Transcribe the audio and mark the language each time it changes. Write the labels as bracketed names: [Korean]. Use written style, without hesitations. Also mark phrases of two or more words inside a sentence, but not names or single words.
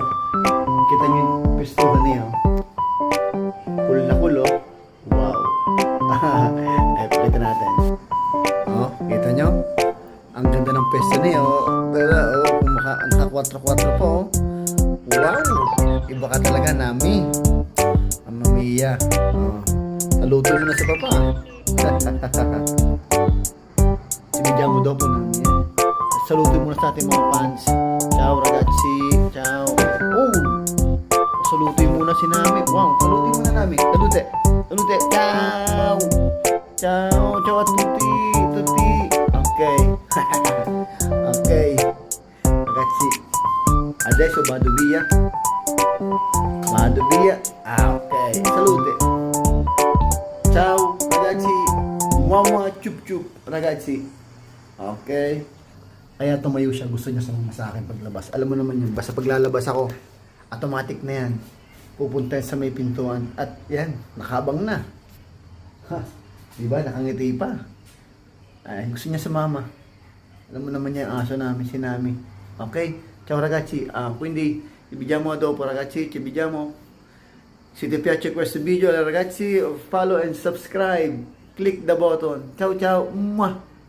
[Filipino] Kita niyo yung pistuhan niya o. Cool na cool o. Wow. Eh, pakita natin. O, kita niyo? Ang ganda ng pwesto niya o. Pero o, ang ka-4-4 po o. Wow. Iba ka talaga, Nami. [Italian] Mamma mia. [Filipino] O. Saluto mo na sa papa. Sinigyan mo daw po namin yan. Saluto mo na sa ating mga fans. [Italian] Ciao ragazzi. [Filipino] Ciao. Oh! Saluto mo na si Nami. Wow, saluto mo na Nami. [Italian] Salute. Salute. Ciao. Ciao. Ciao a tutti. Tutti. Okay. Okay. Ragazzi. Adesso vado via. Vado via. Okay. Salute. Ciao ragazzi, mama chup chup ragazzi. Okay. [Filipino] Kaya tumayo siya, gusto niya sumama sa akin paglabas. Alam mo naman yun, basta paglalabas ako, automatic na yan. Pupunta sa may pintuan at yan, nakabang na. Ha, diba, nakangiti pa. Ay, gusto niya sumama. Alam mo naman niya ang aso namin, si Nami. Okay, [Italian] ciao ragazzi. Quindi, vi vediamo dopo ragazzi, ci vediamo. Se ti piace questo video ragazzi, [English] follow and subscribe. Click the button. [Italian] Ciao ciao. Mwah.